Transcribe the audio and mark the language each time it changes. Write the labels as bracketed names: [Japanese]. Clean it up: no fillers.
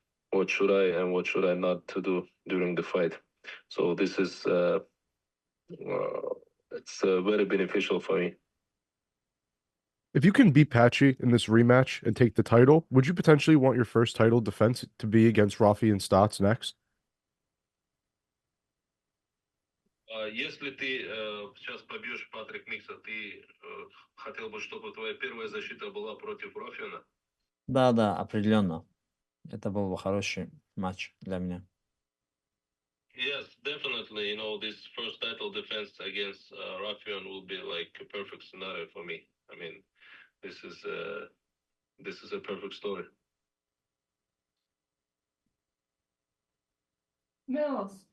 [English] What should I and what should I not to do during the fight? So this is it's very beneficial for me. If you can beat Patchy in this rematch and take the title, would you potentially want your first title defense to be against Rafi and Stotts next? [Russian] Если ты сейчас побьешь Патрик Микса, ты хотел бы, чтобы твоя первая защита была против Рафиана? Да, определенно. Это был бы хороший матч для меня. [English] Yes, definitely. You know, this first title defense against Rafian will be like a perfect scenario for me. I mean, this is a perfect story. Mills.